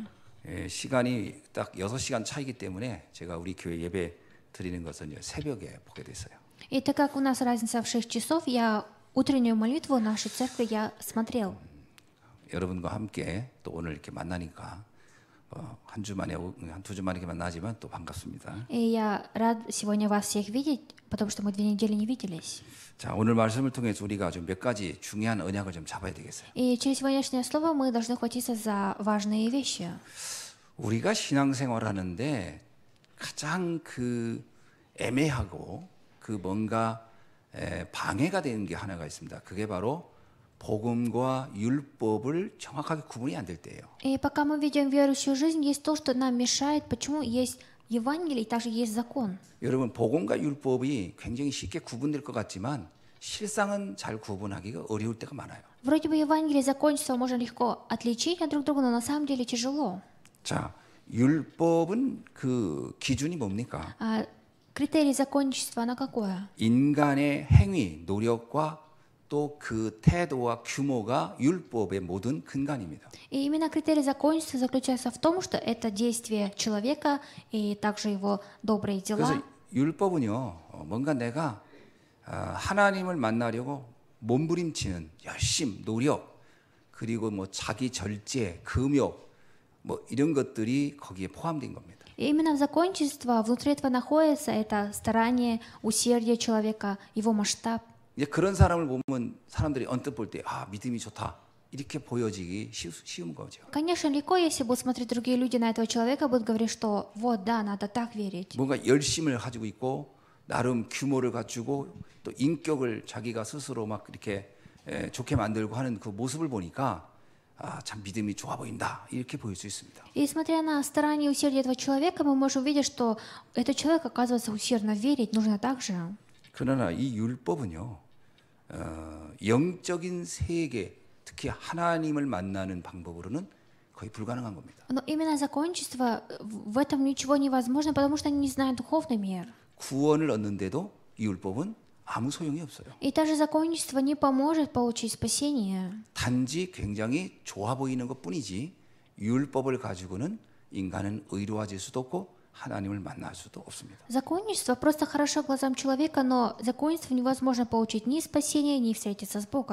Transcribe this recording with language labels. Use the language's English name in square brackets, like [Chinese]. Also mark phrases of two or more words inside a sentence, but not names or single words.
[Korean] 시간이 딱 6시간 차이기 때문에 제가 우리 교회 예배 드리는 것은 새벽에 보게 됐어요. [Russian] И так как у нас разница в 6 часов, я утреннюю молитву нашей церкви я смотрел. [Korean] 여러분과 함께 또 오늘 이렇게 만나니까 한 주 만에 한 두 주 만에 이렇게 만나지만 또 반갑습니다. [Russian] И я рад сегодня вас всех видеть, потому что мы 2 недели не виделись. [Korean] 자, 오늘 말씀을 통해서 우리가 좀 몇 가지 중요한 언약을 좀 잡아야 되겠어요. [Russian] И через сегодняшнее слово мы должны хватиться за важные вещи. [Korean] 우리가 신앙생활 하는데 가장 그 애매하고 그 뭔가 방해가 되는 게 하나가 있습니다. 그게 바로 복음과 율법을 정확하게 구분이 안 될 때예요. [Russian] И пока мы ведем верующую жизнь, есть то, что нам мешает, почему есть Евангелие и также есть закон. [Korean] 여러분, 복음과 율법이 굉장히 쉽게 구분될 것 같지만 실상은 잘 구분하기가 어려울 때가 많아요. [Russian] Вроде бы Евангелие и закончество можно легко отличить от друг друга, но на самом деле тяжело. [Korean] 자, 율법은 그 기준이 뭡니까? [Russian] А критерий законничества, оно какое? [Korean] 인간의 행위, 노력과 또 그 태도와 규모가 율법의 모든 근간입니다. [Russian] И именно критерий законничества заключается в том, что это действие человека и также его добрые [Korean] 그래서 [Russian] дела. [Korean] 율법은요, 뭔가 내가 하나님을 만나려고 몸부림치는 열심, 노력, 그리고 뭐 자기 절제, 금욕, 뭐 이런 것들이 거기에 포함된 겁니다. [Russian] И именно в законничество внутри этого находится это старание, усердие человека, его масштаб. [Korean] 이제 그런 사람을 보면 사람들이 언뜻 볼 때 믿음이 좋다 이렇게 보여지기 쉬운 거죠. [Russian] Конечно, легко, если будут смотреть другие люди на этого человека, будут говорить, что вот, да, надо так верить. [Korean] 뭔가 열심을 가지고 있고 나름 규모를 갖추고 또 인격을 자기가 스스로 막 이렇게 좋게 만들고 하는 그 모습을 보니까 참 믿음이 좋아 보인다 이렇게 보일 수 있습니다. [Russian] И смотря на старание и усердие этого человека, мы можем увидеть, что этот человек, оказывается, усердно верить нужно так же. [Korean] 그러나 이 율법은요, 영적인 세계, 특히 하나님을 만나는 방법으로는 거의 불가능한 겁니다. [Russian] Но именно законничество, в этом ничего невозможно, потому что они не знают духовный мир. [Korean] 구원을 얻는데도 이 율법은 아무 소용이 없어요. [Russian] И даже законничество не поможет получить спасение. [Korean] 단지 굉장히 좋아 보이는 것뿐이지 율법을 가지고는 인간은 의로워질 수도 없고 하나님을 만날 수도 없습니다. [Russian] Законничество просто хорошо глазам человека, но законничество невозможно получить ни спасение, ни встретиться с Богом.